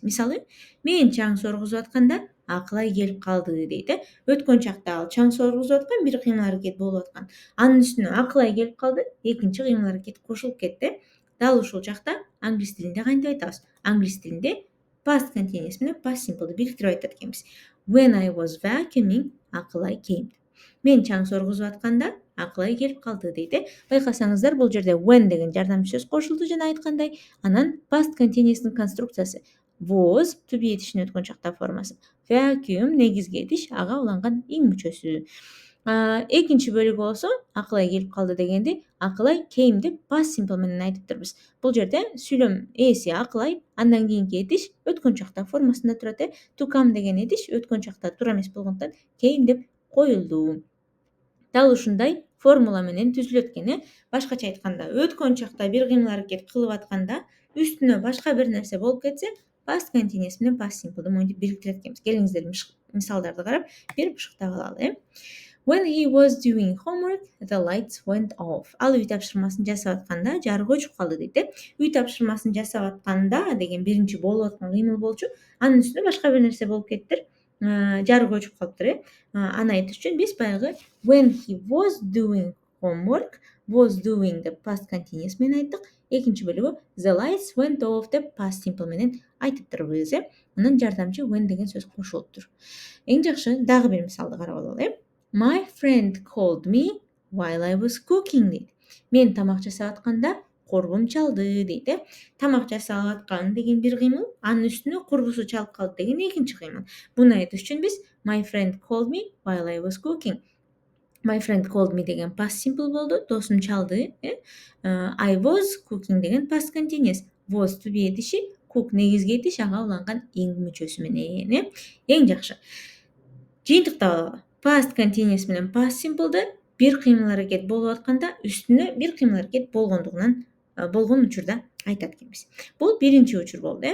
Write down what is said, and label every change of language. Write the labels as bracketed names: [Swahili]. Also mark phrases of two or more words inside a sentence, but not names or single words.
[Kyrgyz] Мисалы, мен чаң соргузуп атканда Акылай келип калды дейт. Өткөн чакта ал чаң соргузуп аткан, бир кыймыл аракет болуп аткан. Анын үстүнө Акылай келип калды, экинчи кыймыл аракет кошулуп кетти. Дал ушул чакта англис тилинде кантип айтабыз? Англис тилинде [English] past continuous [Kyrgyz] менен [English] past simple'ды [Kyrgyz] бириктирип айтат экенбиз. [English] When I was vacuuming, Акылай came. [Kyrgyz] Мен чаң соргузуп атканда Акылай келип калды дейт. Байкасаңыздар, бул жерде when деген жардам сөз кошулду жана айткандай, анан [English] past continuous'тун [Kyrgyz] конструкциясы [English] was to be [Kyrgyz] этиштин өткөн чакта формасы. Vacuum негизги этиш, ага уланган иң мүчөсү. Экинчи бөлүгү болсо Акылай келип калды дегенди Акылай came деп [English] past simple [Kyrgyz] менен айтыптырбыз. Бул жерде сүйлөм ээси Акылай, андан кийинки этиш өткөн чакта формасында турат. [English] To come [Kyrgyz] деген этиш өткөн чакта туура эмес болгондуктан came деп коюлду. Дал ушундай формула менен түзүлөт экен. Башкача айтканда, өткөн чакта бир кыймыл аракет кылып атканда үстүнө башка бир нерсе болуп кетсе, [English] past continuous [Kyrgyz] менен [English] past simple'ды [Kyrgyz] моинтип бириктирет экенбиз. Келиңиздер, мисалдарды карап, бир бышыктап алалы. [English] When he was doing homework, the lights went off. [Kyrgyz] Ал үй тапшырмасын жасап атканда жарык өчүп калды дейт. Үй тапшырмасын жасап атканда деген биринчи болуп аткан кыймыл болчу. Анын үстүнө башка бир нерсе болуп кеттир. Жарык өчүп калыптыр. Аны айтыш үчүн биз баягы [English] when he was doing homework was doing [Kyrgyz] деп [English] past continuous [Kyrgyz] менен айттык. Экинчи бөлүгү [English] the lights went off [Kyrgyz] деп [English] past simple [Kyrgyz] менен айтып турбуз. Анан жардамчы when деген сөз кошулуптур. Эң жакшы дагы бир мисалды карап алалы. [English] My friend called me while I was cooking дейт. [Kyrgyz] Мен тамак жасап атканда корбум чалды дейт. Тамак жасап аткан деген бир кыймыл, анын үстүнө курбусу чалып калды деген экинчи кыймыл. Буну айтыш үчүн биз [English] my friend called me while I was cooking. My friend called me деген past simple [Kyrgyz] болду, досум чалды. [English] I was cooking деген past continuous. Was to be [Kyrgyz] этиши, cook негизги этиш, ага уланган ing мүчөсү менен. Эң жакшы. Жыйынтыктап алалы. [English] Past continuous [Kyrgyz] менен [English] past simple'ды [Kyrgyz] бир кыймыл аракет болуп атканда үстүнө бир кыймыл аракет болгондугунан болгон учурда айтат экенбиз. Бул биринчи учур болду.